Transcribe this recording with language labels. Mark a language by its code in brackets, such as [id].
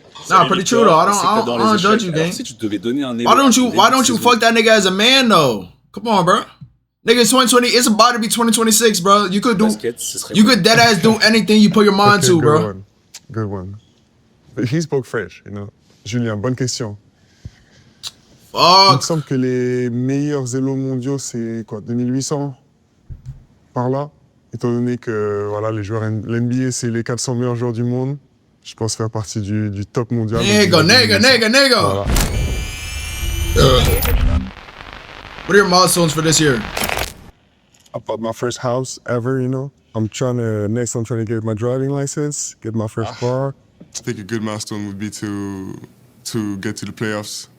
[en] Nah, pretty true though. I don't judge you, gang. Why don't you fuck that nigga as a man though? Come on, bro. Nigga, it's 2020. It's about to be 2026, bro. You could dead ass do anything you put your mind to, bro. Good one. But he spoke French, you know. [fr] Julien, bonne question. [en] Fuck. [fr] Il me semble que les meilleurs élos mondiaux, c'est quoi, 2800 par là. Étant donné que voilà, les joueurs l'NBA, c'est les 400 meilleurs joueurs du monde. Je pense faire partie du top mondial. [en] Nigga. [fr] Voilà. [en] What are your milestones for this year? I bought my first house ever, you know. I'm trying to get my driving license, get my first car. I think a good milestone would be to get to the playoffs.